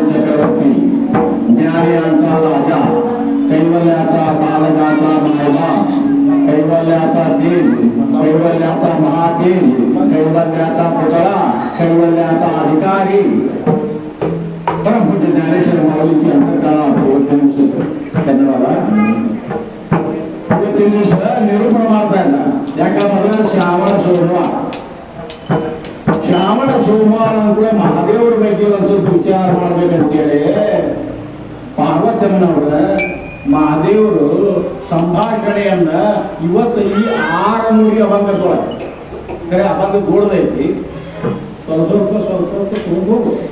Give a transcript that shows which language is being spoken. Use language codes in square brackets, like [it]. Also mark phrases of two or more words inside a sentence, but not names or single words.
[mr] चक्रवर्ती ज्ञानियांचा राजा कैवल्याचा साधकाचा मायबा कैवल्याचा दिन कैवल्याचा महादिन कैवल्याचा पुतळा कैवल्याचा अधिकारी परमपूज्य ज्ञानेश्वर माऊलीची अंतकाळा कन्नडला [kn] ಇವತ್ತಿನ ದಿವಸ ನಿರೂಪಣೆ ಮಾಡ್ತಾ ಇದ್ದ. ಯಾಕಂದ್ರೆ ಶ್ರಾವಣ ಸೋಮವಾರ ಅಂದ್ರೆ ಮಹಾದೇವರ ಬಗ್ಗೆ ಒಂದು ವಿಚಾರ ಮಾಡ್ಬೇಕಂತೇಳಿ ಪಾರ್ವತಮ್ಮನವ್ರ ಮಹಾದೇವರು ಸಂಭಾಷಣೆಯನ್ನ ಇವತ್ತು ಈ 6 ನುಡಿ ಅಭಂಗದೊಳಗೆ ಕರೆ ಅಭಂಗ ದೊಡ್ಡದೈತಿ ಸ್ವಲ್ಪ ತಗೊಂಡು